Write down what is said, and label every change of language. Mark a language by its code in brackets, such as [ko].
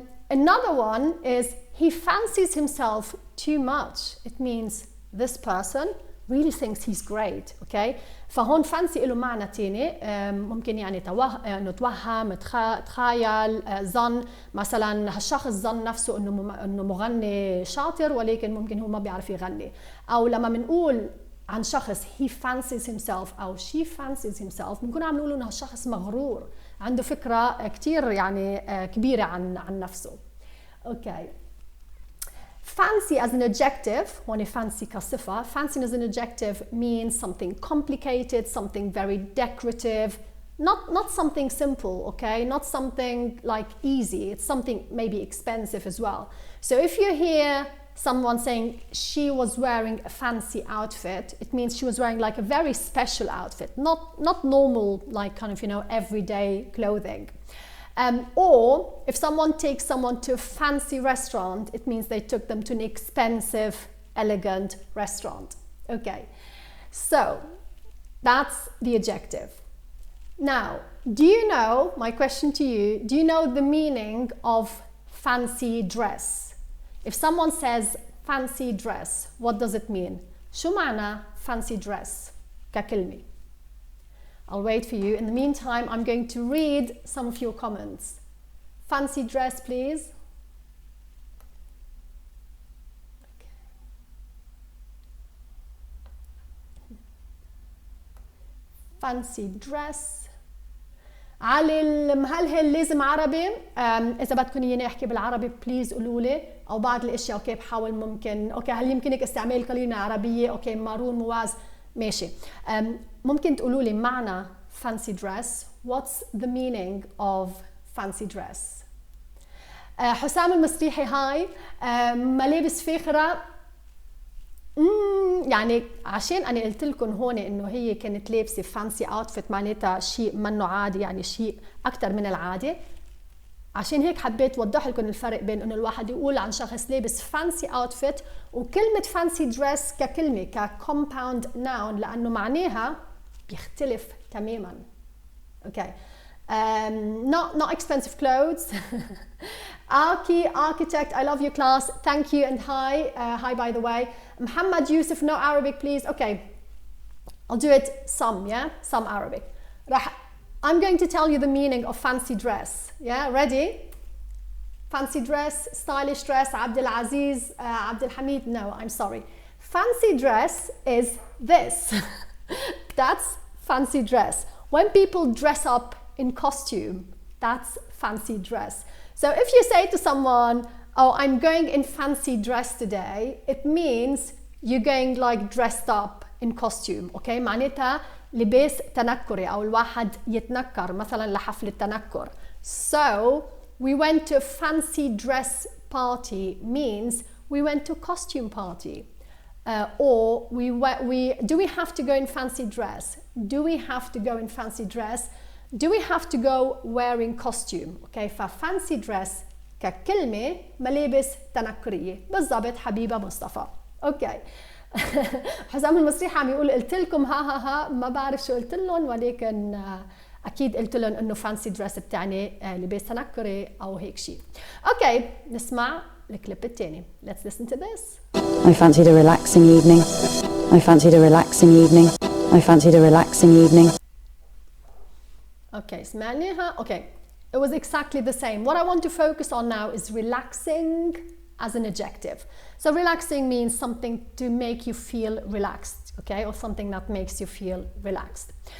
[en] Another one is he fancies himself too much. It means this person really thinks he's great. [ar] Okay, فهون fancy له معنى تاني، ممكن يعني نتوهم، تخيل، ظن. مثلا هالشخص ظن نفسه انه مغني شاطر ولكن ممكن هو ما بيعرف يغني. او لما بنقول عن شخص [en] he fancies himself [ar] أو [en] she fancies himself [ar] بنكون عم نقول إنه هالشخص مغرور، عنده فكرة كتير يعني كبيرة عن نفسه. [en] Okay. Fancy as an adjective, [ar] هون fancy كصفة. [en] Fancy as an adjective means something complicated, something very decorative, not something simple, okay? Not something like easy. It's something maybe expensive as well. So if you hear someone saying she was wearing a fancy outfit, it means she was wearing like a very special outfit, not normal, like kind of, you know, everyday clothing. Or if someone takes someone to a fancy restaurant, it means they took them to an expensive, elegant restaurant. Okay, so that's the adjective. Now, do you know, my question to you, do you know the meaning of fancy dress? If someone says fancy dress, what does it mean? [ar] شو معنى fancy dress ككلمة? [en] I'll wait for you. In the meantime, I'm going to read some of your comments. Fancy dress, please. Okay. [ar] Fancy dress. علي المهلهل لازم عربي. إذا بدكم إياني أحكي بالعربي بليز قولوا لي، أو بعض الأشياء أوكي بحاول ممكن أوكي هل يمكنك استعمال كلمة عربية أوكي مارون مواز ماشي. ممكن تقولوا لي معنى fancy dress. [en] What's the meaning of fancy dress? [ar] حسام المصريحي هاي. ملابس فاخرة. يعني عشان أنا قلت لكم هون إنه هي كانت لابسة fancy outfit معناتها شيء منه عادي، يعني شيء أكتر من العادي. عشان هيك حبيت وضح لكم الفرق بين إنه الواحد يقول عن شخص لابس fancy outfit وكلمة fancy dress ككلمة كcompound noun، لأنه معناها بيختلف تماماً. [en] Okay. Not expensive clothes. Aki, architect, I love your class. Thank you and hi. Hi, by the way. Muhammad Yusuf, no Arabic, please. Okay. I'll do it some, yeah? Some Arabic. I'm going to tell you the meaning of fancy dress. Yeah, ready? Fancy dress, stylish dress, Abdul Aziz, Abdul Hamid. No, I'm sorry. Fancy dress is this. That's fancy dress. When people dress up in costume, that's fancy dress. So if you say to someone, oh, I'm going in fancy dress today, it means you're going like dressed up in costume, okay? [ar] معناتها لباس تنكري أو الواحد يتنكر مثلا لحفل التنكر. [en] So we went to a fancy dress party means we went to a costume party. Or do we have to go in fancy dress? Do we have to go in fancy dress? Do we have to go wearing costume? [ar] Okay, fancy dress ككلمة ملابس تنكرية بالضبط حبيبة مصطفى. [en] Okay. [ar] حسام المصريحي عم يقول قلت لكم ها ما بعرف شو قلت لهم، ولكن أكيد قلت لهم إنه fancy dress بتعني لباس تنكري أو هيك شيء. Okay, نسمع الكليب الثاني. [en] Let's listen to this. I fancied a relaxing evening. I fancied a relaxing evening. I fancied a relaxing evening. Okay, [ar] سمعناها. [en] Okay, it was exactly the same. What I want to focus on now is relaxing as an adjective. So relaxing means something to make you feel relaxed, okay, or something that makes you feel relaxed.